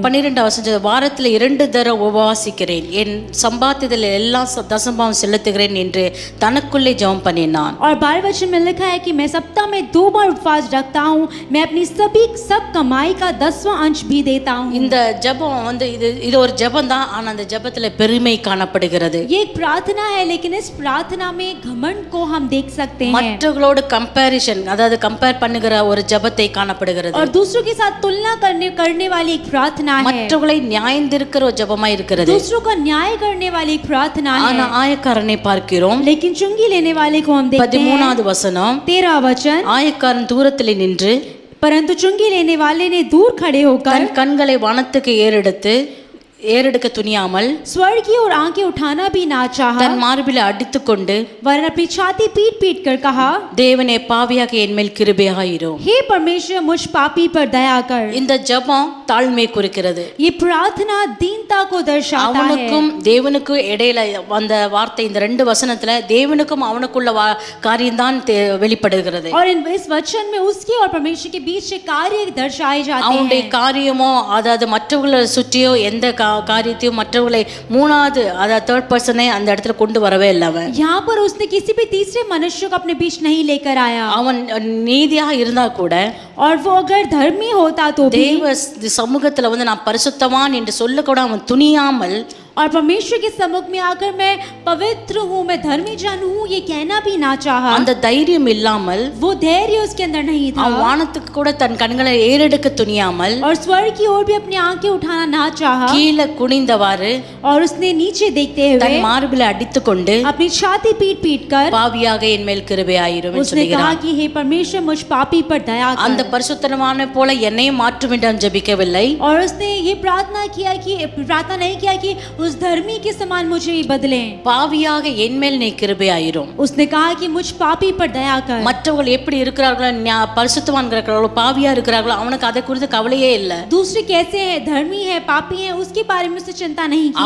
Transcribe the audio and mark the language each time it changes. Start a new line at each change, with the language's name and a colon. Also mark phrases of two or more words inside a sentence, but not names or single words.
Tamil: 12आம் வசனம், வாரத்தில் 2 தடவை உபவாசிக்கிறேன், என் சம்பாத்தியத்தில் எல்லாம் தசமபாகம் செலுத்துகிறேன் என்று தனக்குள்ளே ஜெபம் பண்ணினான்.
Hindi: और 12वें वचन में लिखा है कि मैं सप्ताह में 2 बार उपवास रखता हूँ, मैं अपनी सब कमाई का 10वां अंश भी देता हूँ.
Tamil: இந்த ஜெபம் இது ஒரு ஜெபம் தான், ஆனா அந்த ஜெபத்துல பெருமை காணப்படுகிறது.
Hindi: ये एक प्रार्थना है, लेकिन इस प्रार्थना में घमंड को हम देख सकते हैं.
Tamil: மற்றவங்களோட கம்பேரிஷன், அதாவது கம்பேர் பண்ணுகிற ஒரு ஜெபத்தை காணப்படுகிறது.
Hindi: और दूसरों के साथ तुलना करने वाली एक प्रार्थना है.
Tamil: மற்றவங்களை நியாயந்திருக்கிற ஒரு ஜெபமா இருக்கிறது.
Hindi: दूसरों का न्याय करने वाली एक प्रार्थना
Tamil: ஆனா
Hindi: है.
Tamil: ஆயக்காரனை பார்க்கிறோம்.
Hindi: लेकिन चुंगी लेने वाले को हम देखते हैं.
Tamil: 13வது வசனம்,
Hindi: 13वां वचन,
Tamil: ஆயக்காரன் தூரத்திலே நின்று
Hindi: परंतु चुंगी लेने वाले ने दूर खड़े होकर
Tamil: தன் கண்களை வானத்துக்கு ஏறெடுக்க துணியாமல்
Hindi: स्वर्ग की ओर आंखें उठाना भी ना चाहा,
Tamil: தன் மார்பிலே அடித்துக்கொண்டு
Hindi: वरन अपनी छाती पीट कर कहा,
Tamil: தேவனே, பாவியாக என் மேல் கிருபையாயிரும்.
Hindi: हे परमेश्वर, मुझ पापी पर दया कर.
Tamil: இந்த ஜெபம் தாழ்மை குறிக்கிறது.
Hindi: ये प्रार्थना दीनता को दर्शाता है.
Tamil: அவனுக்கும் தேவனுக்கும் இடையில அந்த வார்த்தை, இந்த 2 வசனத்துல தேவனுக்கும் அவனுக்குள்ள காரியம்தான் வெளிப்படுகிறது.
Hindi: और इस वचन में उसके और परमेश्वर के बीच से कार्य दर्शाए जाते
Tamil: அவனுடைய
Hindi: हैं.
Tamil: காரியமோ, அதாவது மற்றவங்களை சுற்றியோ எந்த காரியத்தையும் மற்றவர்களை 3வது, அதாவது 3rd பர்சனை அந்த இடத்துல கொண்டு வரவே இல்லை. அவன்
Hindi: यहाँ पर उसने किसी भी तीसरे मनुष्य को अपने बीच नहीं लेकर आया.
Tamil: அவன் நீதியாக இருந்தா கூட,
Hindi: और वो अगर धर्मी होता तो भी,
Tamil: தேவ சமூகத்துல நான் பரிசுத்தவான் என்று சொல்ல கூட அவன் துணியாமல்,
Hindi: और परमेश्वर के सम्मुख में आकर मैं पवित्र हूँ, मैं धर्मी जन हूँ, ये कहना भी ना चाहा.
Tamil: அந்த தைரியம் இல்லாமல்,
Hindi: वो धैर्य उसके अंदर नहीं था.
Tamil: அவன் வானத்துக்கு கூட தன் கண்களை ஏறெடுக்க துணியாமல்,
Hindi: और स्वर्ग की ओर भी अपनी आंखें उठाना ना चाहा.
Tamil: கீழே குனிந்தவாறு
Hindi: और उसने नीचे देखते
Tamil: தன்
Hindi: हुए
Tamil: மார்பிலே அடித்துக்கொண்டு
Hindi: अपनी छाती पीट कर
Tamil: பாவியாக என் மேல் கிருபையாயிரும் என்று
Hindi: उसने कहा
Tamil: சொல்கிறான்.
Hindi: कि हे परमेश्वर, मुझ पापी पर दया
Tamil: அந்த
Hindi: कर.
Tamil: பரிசுத்தவானை போல என்னையும் மாற்றும் என்று அவன் ஜெபிக்கவில்லை.
Hindi: और उसने ये प्रार्थना नहीं किया कि उस धर्मी के समान मुझे भी बदलें.
Tamil: பாவியாக என் மேல் நீ கிருபையாயிரும்.
Hindi: उसने कहा कि मुझ पापी पर दया कर.
Tamil: மற்றவர்கள் எப்படி இருக்கிறார்களோ, பரிசுத்தவான் இருக்கிறார்களோ, பாவியா இருக்கிறார்களோ, அவனுக்கு அதை குறித்து கவலையே இல்லை.
Hindi: दूसरे कैसे हैं, धर्मी है, पापी है, उसके बारे में उसने चिंता नहीं किया.